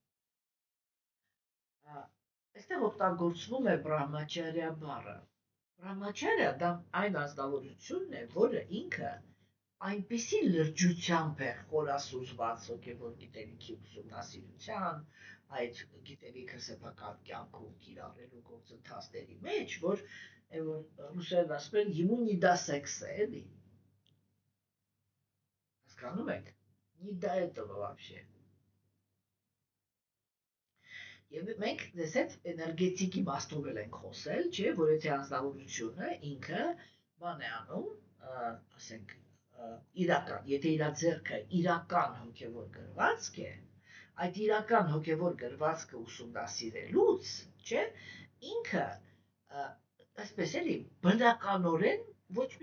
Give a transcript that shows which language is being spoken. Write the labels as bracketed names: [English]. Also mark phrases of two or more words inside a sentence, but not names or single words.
[Armenian] Այստեղ օգտագործվում է բրահմաչարյա բառը։ Բրահմաչարյա դա այն ազնվորությունն է, որը ինքը այնպիսի լրջությամբ է խորասուզված հոգևոր գիտելիքի ուսումնասիրության, այդ գիտելիքը սեփական կյանքում կիրառելու գործընթացների մեջ, որ ռուսերեն ասում են [Russian] ему не до секса, [Armenian] էլի։ Հասկանում եք, [Russian] не до этого вообще։ [Armenian] Եվ մենք դες այդ էներգետիկ իմաստով ենք խոսել, չէ, որ եթե անձնավորությունը ինքը բան է անում, ասենք, իրական, եթե իր ձեռքը իրական հոգևոր գրվածք է, այդ իրական հոգևոր գրվածքը ուսումնասիրելուց, չէ, ինքը այսպես էլի բնականորեն ոչ մի